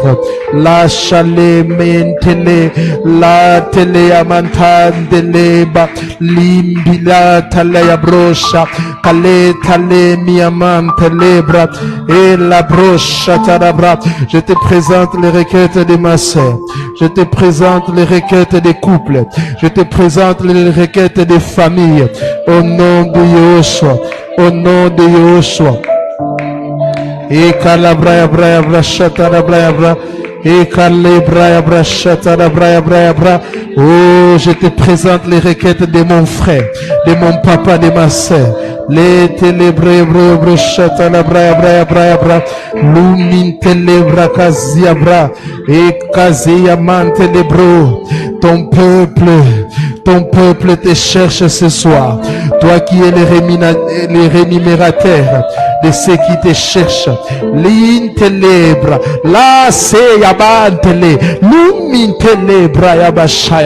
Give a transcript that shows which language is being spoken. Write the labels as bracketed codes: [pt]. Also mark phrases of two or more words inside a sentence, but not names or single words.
[fr] La chale mentele, la tele amantandeleba, limbila talaya brocha, kale tale miamantelebra, et la brocha tarabra. Je te présente les requêtes de ma sœur, je te présente les requêtes des couples, je te présente les requêtes des familles, au nom de Yehoshua, au nom de Yehoshua. Et calabra bra bra chatara bra bra, et calabra bra chatara bra bra bra. Oh, je te présente les requêtes de mon frère, de mon papa, de ma sœur. Les télébrés bra chatara bra bra bra bra, lumin télébra kazia bra, et kazia man télébro. Ton peuple te cherche ce soir. Toi qui es le rémunérateur de ceux qui te cherchent. L'intelebra, la seyabantele, lumintelebra yabashaya.